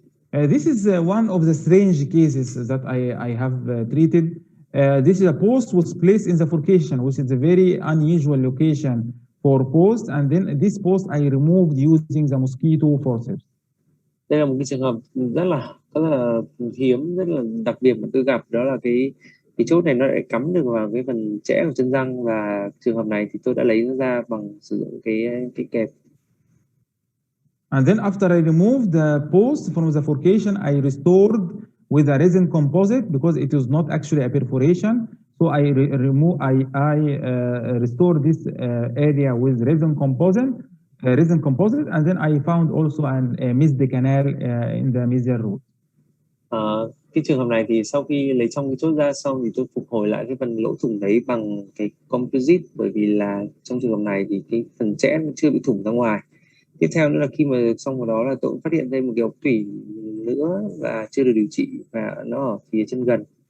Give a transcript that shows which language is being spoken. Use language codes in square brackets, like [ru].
[en] This is one of the strange cases that I have treated. This is a post was placed in the forcation, which is a very unusual location for post, and then this post I removed using the mosquito forceps. [vi] Đây là một cái trường hợp rất là hiếm, rất là đặc biệt mà tôi gặp, đó là cái chốt này nó lại cắm được vào cái phần chẽ của chân răng, và trường hợp này thì tôi đã lấy nó ra bằng sử dụng cái kẹp. [en] And then after I removed the post from the forcation, I restored with a resin composite because it is not actually a perforation. So I restored this area with resin composite, and then I found also a missed canal in the mesial root. [vi] Cái trường hợp này thì sau khi lấy trong cái chốt ra xong thì tôi phục hồi lại cái phần lỗ thủng đấy bằng cái composite, bởi vì là trong trường hợp này thì cái phần chẽ nó chưa bị thủng ra ngoài. Tiếp theo nữa là khi mà xong vào đó là tôi cũng phát hiện thêm một cái ống tủy nữa và chưa được điều trị, và nó ở phía chân gần.